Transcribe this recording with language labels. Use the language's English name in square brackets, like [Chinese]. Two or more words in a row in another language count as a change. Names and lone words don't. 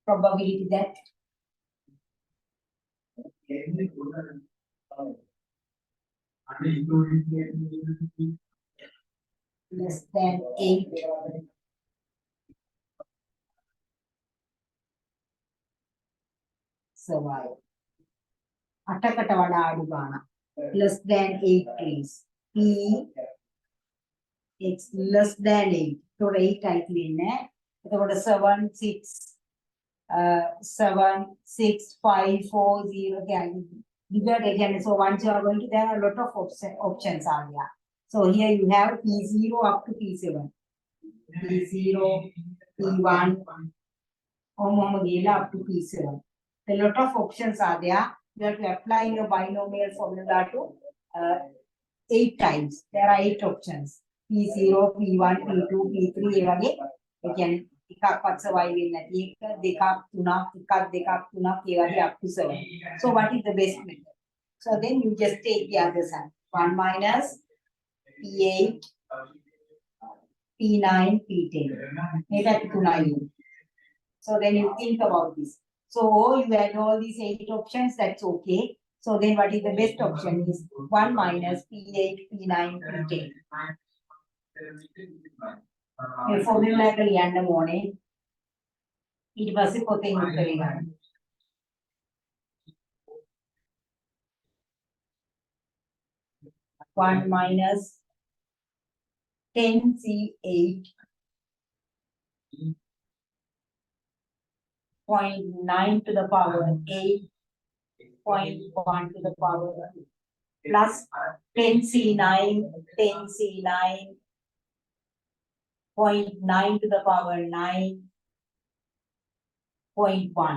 [English] probability that less than 8 survive. [Sinhala] අටකට වඩා අඩු ගාණක්. [English] Less than 8 trees. P X less than 8. So 8 I කියන්නේ. එතකොට 7 6 7 6 5 4 0 කියන්නේ divide again. So once you are going to, there are a lot of options are there. So here you have P0 up to P7. P0, P1, up to P7. A lot of options are there. You have to apply your binomial formula to 8 times. There are 8 options. [Sinhala] P0, P1, P2, P3 ඒ වගේ ඒ කියන්නේ එකක්වත් survive වෙන්නේ නැති එක දෙකක් තුනක් එකක් දෙකක් තුනක් ඒ වගේ [English] up to [Sinhala] 7. [English] So what is the best method? So then you just take the other side. 1 minus P8, P9, P10. [Sinhala] මේකට 3යි. [English] So then you think about this. So you had all these 8 options, that's okay. So then what is the best option is 1 minus P8, P9, P10. [Sinhala] මේ formula එක ලියන්න ඕනේ. ඊට පස්සේ පොතෙන් උත්තරේ ගන්න. [English] 1 minus 10C8 0.9 to the power 8 0.1 to the power plus 10C9 0.9 to the power 9.1.